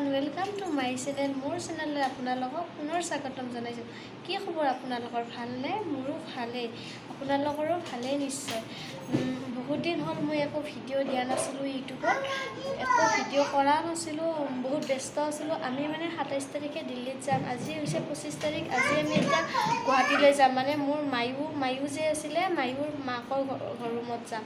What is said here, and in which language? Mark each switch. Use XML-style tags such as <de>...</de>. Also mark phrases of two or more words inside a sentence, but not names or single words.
<en>welcome to my channel</en> <as>মোৰ চেনেল আপোনালোকক পুনৰ স্বাগতম জনাইছো। কি খবৰ আপোনালোকৰ ভালনে? মোৰো ভালেই, আপোনালোকৰো ভালেই নিশ্চয়। বহুত দিন হ'ল মই একো ভিডিঅ' দিয়া নাছিলোঁ ইউটিউবত, একো ভিডিঅ' কৰা নাছিলোঁ, বহুত ব্যস্ত আছিলোঁ। আমি মানে 27 তাৰিখে দিল্লীত যাম, আজি হৈছে 25 তাৰিখ। আজি আমি এতিয়া গুৱাহাটীলৈ যাম, মানে মোৰ মায়ু যে আছিলে মায়ুৰ মাকৰ ঘৰ ৰুমত যাম।</as>